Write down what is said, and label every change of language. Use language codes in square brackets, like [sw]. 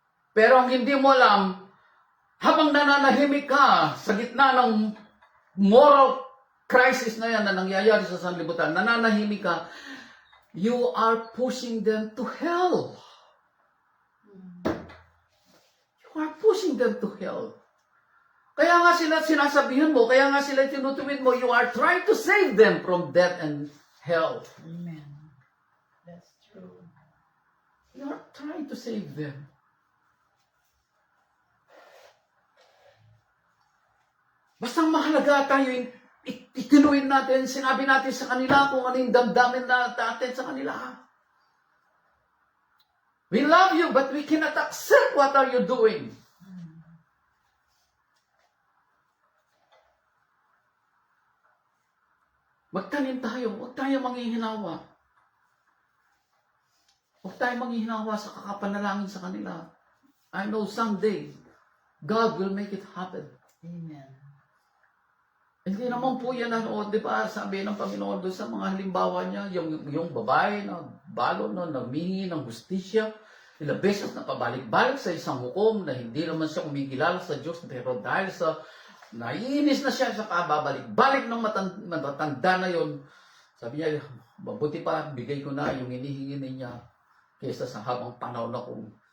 [tl] Pero ang hindi mo alam, habang nananahimik ka sa gitna ng moral crisis na yan na nangyayari sa sanlibutan, nananahimik ka, [en] you are pushing them to hell. You are pushing them to hell. [tl] Kaya nga sila sinasabihan mo, kaya nga sila tinutuwid mo, [en] you are trying to save them from death and hell. Amen. That's true. You are trying to save them. [tl] Basta mahalaga tayo, itinuwid natin, sinabi natin sa kanila kung ano yung damdamin natin sa kanila. [en] We love you, but we cannot accept what are you doing. [tl] Magtanim tayo, huwag tayo manghihinawa. Huwag tayo manghihinawa sa kakapanalangin sa kanila. [en] I know someday, God will make it happen. Amen. [tl] Hindi naman po yan, di ba, sabi ng Panginoon doon sa mga halimbawa niya, yung babae na balo na nagmingi ng justisya, ilang beses na pabalik-balik sa isang hukom na hindi naman siya kumikilala sa Diyos, pero dahil sa naiinis na siya sa kababalik-balik ng matatanda na yon, sabi niya, mabuti pa, bigay ko na yung inihingi niya kaysa sa habang panahon na kung